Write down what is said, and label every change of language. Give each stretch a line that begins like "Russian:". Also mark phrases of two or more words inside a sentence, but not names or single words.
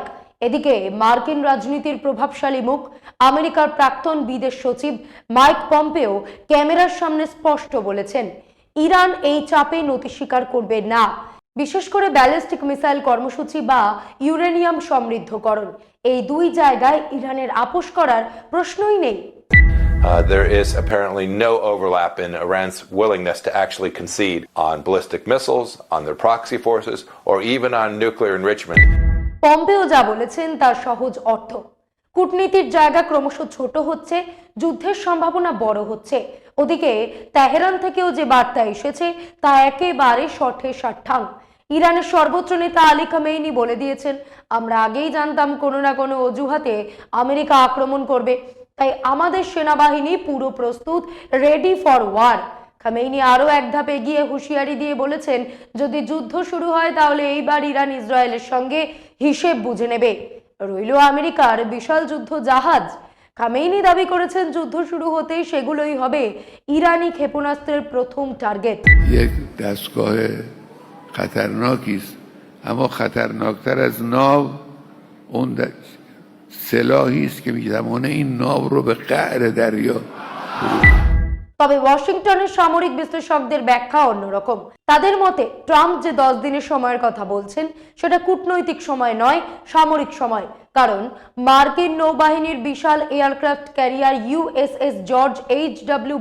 Bangla: এদিকে মার্কিন রাজনীতির প্রভাবশালী মুখ আমেরিকার প্রাক্তন বিদেশ সচিব মাইক পম্পেও ক্যামেরার সামনে স্পষ্ট বলেছেন ইরান এই চাপে নতি স্বীকার করবে না, বিশেষ করে ব্যালিস্টিক মিসাইল কর্মসূচি বা ইউরেনিয়াম সমৃদ্ধকরণ। এই দুই জায়গায় ইরানের আপোষ করার প্রশ্নই নেই।
English: There is apparently no overlap in Iran's willingness to actually concede on ballistic missiles, on their proxy forces, or even on nuclear enrichment.
Bangla: পম্পেও যা বলেছেন তার সহজ অর্থ, কূটনীতির জায়গা ক্রমশ ছোট হচ্ছে, যুদ্ধের সম্ভাবনা বড় হচ্ছে। ওদিকে তেহরান থেকেও যে বার্তা এসেছে তা একেবারে শঠে সাঠাং। ইরানের সর্বোচ্চ নেতা আলী খামেইনি বলে দিয়েছেন, আমরা আগেই জানতাম কোনো না কোনো অজুহাতে আমেরিকা আক্রমণ করবে, তাই আমাদের সেনাবাহিনী পুরো প্রস্তুত,
English: ready for war.
Bangla: খামেইনি আরো এক ধাপ এগিয়ে হুঁশিয়ারি দিয়ে বলেছেন যদি যুদ্ধ শুরু হয় তাহলে এইবার ইরান ইসরায়েলের সঙ্গে হিসেব বুঝে নেবে। রইল আমেরিকার বিশাল যুদ্ধ জাহাজ। খামেইনি দাবি করেছেন যুদ্ধ শুরু হতেই সেগুলোই হবে ইরানি ক্ষেপণাস্ত্রের প্রথম টার্গেট।
Persian: یک دستگاه خطرناکی است، اما خطرناکتر از ناو اون سلاحی است که می‌تواند این ناو رو به قعر دریا.
Bangla: তবে ওয়াশিংটনের সামরিক বিশ্লেষকদের ব্যাখ্যা অন্যরকম। তাদের মতে ট্রাম্প যে 10 দিনের সময়ের কথা বলছেন সেটা কূটনৈতিক সময় নয়, সামরিক সময়। কারণ মার্কিন নৌবাহিনীর বিশাল এয়ারক্রাফট ক্যারিয়ার ইউএসএস জর্জ এইচ.ডব্লিউ.